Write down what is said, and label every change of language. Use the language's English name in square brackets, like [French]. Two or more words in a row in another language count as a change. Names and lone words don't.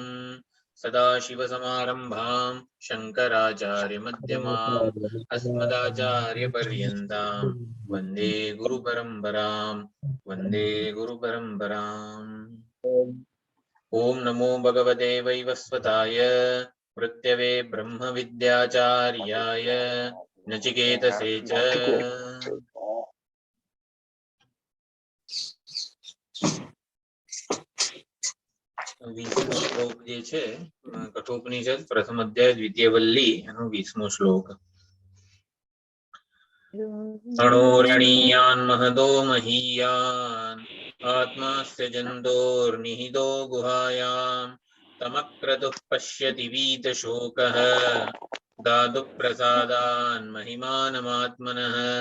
[Sanskrit] सदाशिवसमारम्भां शङ्कराचार्यमध्यमाम् अस्मदाचार्यपर्यन्तां वन्दे गुरुपरम्पराम् वन्दे गुरुपरम्पराम्। ओम नमो भगवते वैवस्वताय मृत्यवे ब्रह्मविद्याचार्याय नचिकेतसे च। [Gujarati] વીસમો શ્લોક જે છે કઠોપનિષદ પ્રથમ અધ્યાય દ્વિતીય વલ્લી એનો 20મો શ્લોક. [Sanskrit] અણોરણીયાન મહદો મહીયાન આત્માસ્ય જંતોર્નિહિતો ગુહાયામ તમક્રતુઃ પશ્યતિ વીત શોકઃ ધાતુ પ્રસાદાન મહિમાનમાત્મનઃ.